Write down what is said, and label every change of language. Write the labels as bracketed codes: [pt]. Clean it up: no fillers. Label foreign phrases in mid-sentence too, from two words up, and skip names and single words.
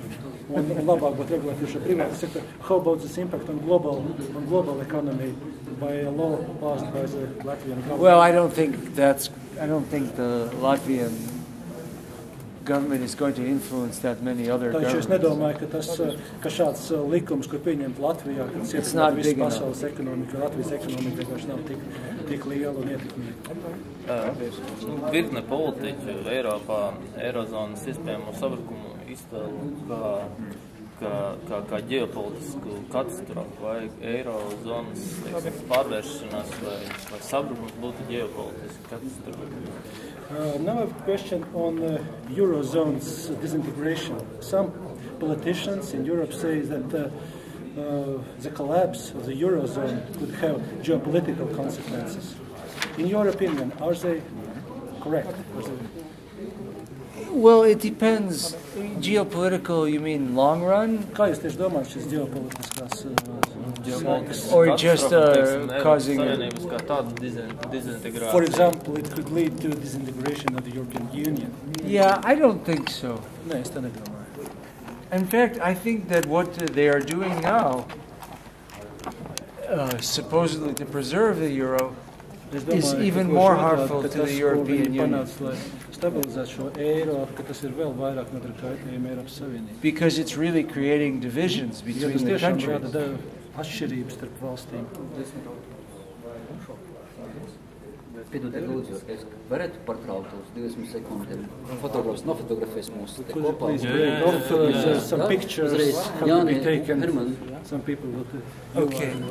[en] How about this impact on global economy by a law passed by the Latvian government? Well, I don't think the Latvian government is going to influence that many other governments. It's not big enough. [lv] Virkne politiķu Eiropā Eirozonas iespējamo sabrukumu iztēlu kā ģeopolitisku katastrofu, vai Eirozonas pārvēršanās vai sabrukums būtu ģeopolitisku katastrofu. [en] Now I have a question on Eurozone's disintegration. Some politicians in Europe say that the collapse of the Eurozone could have geopolitical consequences. In your opinion, are they correct? Well, it depends. Geopolitical, you mean long run? [lv] Kā jūs tieši domājat šis ģeopolitiskās [en] Or just causing... For example, it could lead to disintegration of the European Union. Yeah, I don't think so. [lv] Nē, es tā nedomāju. [en] In fact, I think that what they are doing now, supposedly to preserve the euro, is even more harmful to the European Union. Because it's really creating divisions between the countries. [lv] Piedodiet, lūdzu, es varētu pārtraukt uz 20 sekundēm. Fotogrāfs nofotografēs mūs te kopā. [en] Some pictures have to be taken. Some people will